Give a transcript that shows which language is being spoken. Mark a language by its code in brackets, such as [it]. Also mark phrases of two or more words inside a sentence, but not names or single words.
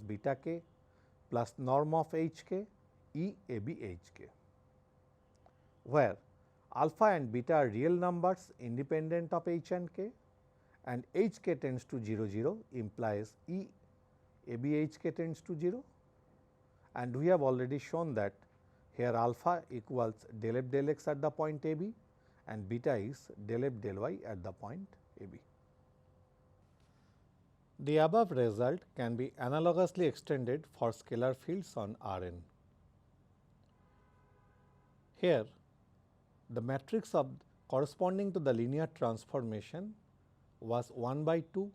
[en] beta k plus norm of H k E A B H k, where alpha and beta are real numbers independent of H and k, and H k tends to 0 0 implies E A B H k tends to 0, and we have already shown that here alpha equals del F del x at the point A B and beta is del F del y at the point A B. The above result can be analogously extended for scalar fields on R n. Here, the matrix of corresponding to the linear transformation was 1 by 2.